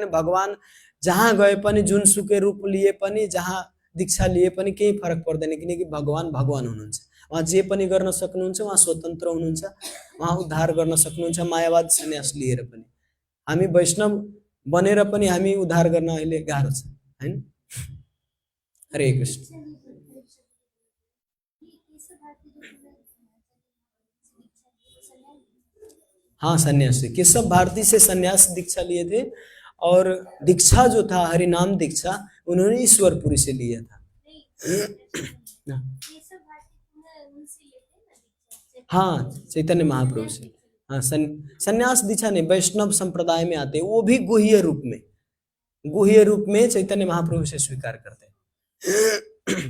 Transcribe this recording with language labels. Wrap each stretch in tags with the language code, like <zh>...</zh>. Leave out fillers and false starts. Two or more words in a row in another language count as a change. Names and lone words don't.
<ne>भगवान जहाँ गए पनि, जुनसुकै रूप लिए पनि, जहाँ दीक्षा लिए पनि केही फरक पर्दैन, किनकि भगवान भगवान हुनुहुन्छ। उहाँ जे पनि गर्न सक्नुहुन्छ, उहाँ स्वतन्त्र हुनुहुन्छ, उहाँ उद्धार गर्न सक्नुहुन्छ, मायावाद सन्यास लिएर पनि। हामी वैष्णव बनेर पनि हामी उद्धार गर्न अहिले गाह्रो छ हैन। हरे कृष्ण।</ne> <hi>हाँ, सन्यासी केशव भारती से सन्यास दीक्षा लिए थे, और दीक्षा जो था हरिनाम दीक्षा उन्होंने ईश्वरपुरी से लिया था। हाँ, चैतन्य महाप्रभु से। हाँ, सन्यास दीक्षा नहीं, वैष्णव संप्रदाय में आते, वो भी गुह्य रूप में चैतन्य महाप्रभु से स्वीकार करते हैं।</hi>